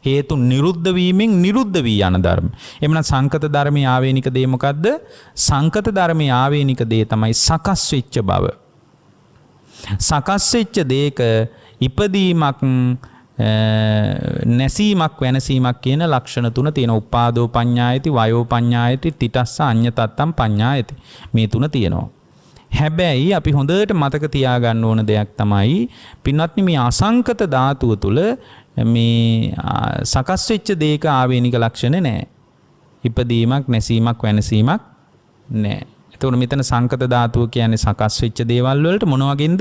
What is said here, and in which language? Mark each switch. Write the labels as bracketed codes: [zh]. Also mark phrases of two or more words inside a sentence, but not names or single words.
[si] හේතු නිරුද්ධ වීමෙන් නිරුද්ධ වී යන ධර්ම. එමනම් සංකත ධර්මයේ ආවේනික දේ මොකද්ද? සංකත ධර්මයේ ආවේනික දේ තමයි සකස් වෙච්ච බව. සකස් වෙච්ච දේක ඉපදීමක් නැසීමක් වෙනසීමක් කියන ලක්ෂණ තුන තියෙනවා. [pi] උපාදෝ පඤ්ඤායති, වයෝ පඤ්ඤායති, තිතස්ස අඤ්ඤතත්තම් පඤ්ඤායති. [si] මේ තුන තියෙනවා. හැබැයි අපි හොඳට මතක තියාගන්න ඕන දෙයක් තමයි පින්වත්නි මේ අසංකත ධාතුව තුල මේ සකස් වෙච්ච දේක ආවේනික ලක්ෂණ නැහැ. ඉපදීමක් නැසීමක් වෙනසීමක් නැහැ. එතකොට මෙතන සංකත ධාතුව කියන්නේ සකස් වෙච්ච දේවල් වලට මොන වගේද?